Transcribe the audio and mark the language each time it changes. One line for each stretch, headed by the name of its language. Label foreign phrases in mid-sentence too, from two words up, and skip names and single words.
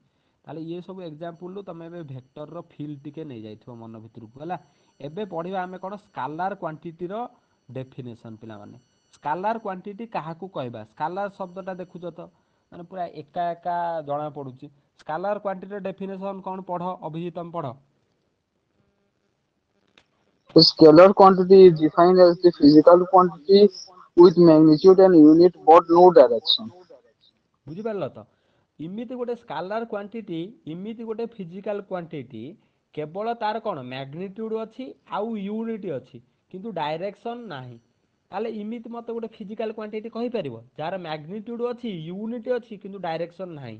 Odia: ତାହେଲେ ଇଏ ସବୁ ଏକ୍ଜାମ୍ପଲରୁ ତମେ ଏବେ
English: vectorର feel
Odia: ଟିକେ ନେଇଯାଇଥିବ ମନ ଭିତରକୁ ହେଲା। ଏବେ ପଢିବା ଆମେ କଣ
English: scalar quantityର definition
Odia: ପିଲାମାନେ।
English: scalar quantity
Odia: କାହାକୁ କହିବା? ସ୍କାଲାର ଶବ୍ଦଟା ଦେଖୁଛ ତ, ମାନେ ପୁରା ଏକା ଏକା ଜଣା ପଡୁଛି।
English: scalar quantityର definition
Odia: କଣ ପଢ ଅଭିଜିତ, ତମେ ପଢ।
English: A scalar quantity is defined as the physical quantity with magnitude and unit but no direction.
Odia: ବୁଝିପାରିଲ ତ? ଇମିତି ଗୋଟେ
English: scalar quantity,
Odia: ଇମିତି ଗୋଟେ
English: physical quantity,
Odia: କେବଳ ତାର କଣ ମ୍ୟାଗ୍ନିଟ୍ୟୁଡ ଅଛି ଆଉ ୟୁନିଟ୍ ଅଛି, କିନ୍ତୁ ଡାଇରେକ୍ସନ ନାହିଁ। ତାହେଲେ ଇମିତି ମତେ ଗୋଟେ
English: physical quantity
Odia: କହିପାରିବ ଯାହାର ମ୍ୟାଗ୍ନିଟ୍ୟୁଡ ଅଛି, ୟୁନିଟ୍ ଅଛି, କିନ୍ତୁ ଡାଇରେକ୍ସନ ନାହିଁ?